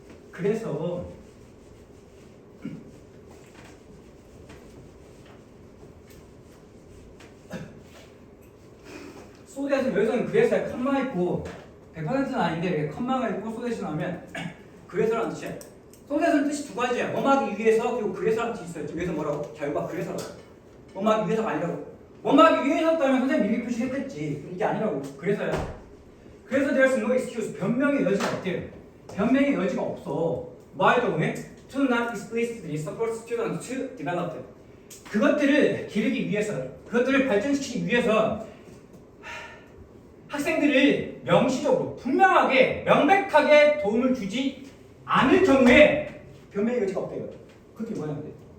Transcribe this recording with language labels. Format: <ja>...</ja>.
<ko>그래서 소대에서 여기서는 그래서에 컴마 있고 100%는 아닌데 컴마가 있고 소대시 나오면 그래서라는 뜻이야. 소대에서는 뜻이 두 가지야. 뭐하기 위해서 그리고 그래서라는 뜻이 있어요. 여기서 뭐라고? 결과 그래서라고. 뭐하기 위해서가 아니라고. 뭐하기 위해서였다면 선생님 미리 표시했겠지. 이게 아니라고. 그래서야. 그래서</ko> <en>there's no excuse.</en> <ko>변명의 여지가 없대요. 변명의 여지가 없어. 뭐할 경우에</ko> <en>to not explicitly support students to develop them.</en> <ko>그것들을 기르기 위해서, 그것들을 발전시키기 위해서 학생들을 명시적으로 분명하게 명백하게 도움을 주지 않을 경우에 변명의 여지가 없대요. 그게 뭐냐 근데?</ko>